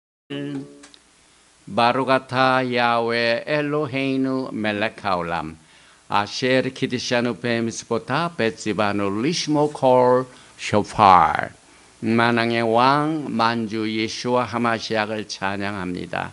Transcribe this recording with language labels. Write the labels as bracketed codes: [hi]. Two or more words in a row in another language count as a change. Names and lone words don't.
[he] ברוך אתה יהוה אלוהינו מלך העולם אשר קדשנו במצוותיו וצוונו לשמוע קול שופר. [ko] 만왕의 왕 만주 예수와 하마시약을 찬양합니다.